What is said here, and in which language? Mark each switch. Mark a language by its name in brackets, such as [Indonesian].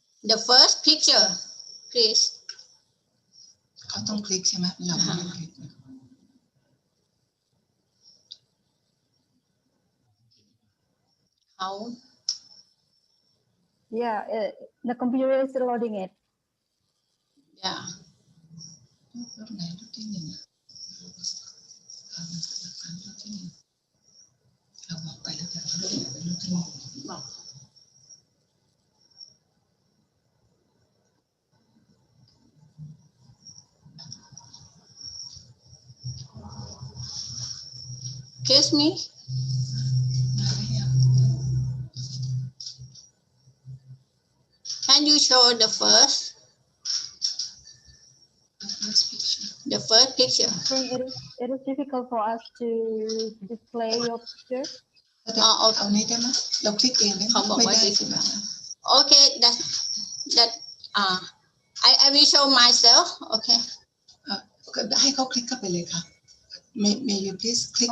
[English] The first picture, please. [Thai] เขาต้องคลิกใช่ไหมเราไม่ได้คลิก [English] How? Yeah, the computer is loading it. Yeah. [Thai] รูปไหนรูปที่หนึ่งรูปที่หนึ่งเราบอกไปแล้วแต่รูปไหนเป็นรูปที่หนึ่งบอก [English] Excuse me. Can you show the first? The first picture. I think it is difficult for us to display your picture. [Thai] เอานี้ได้ไหมเราคลิกเองได้ไหมไม่ได้ใช่ไหม [English] Okay, that I will show myself. Okay. [Thai] ให้เขาคลิกเข้าไปเลยค่ะ [English] May you please click?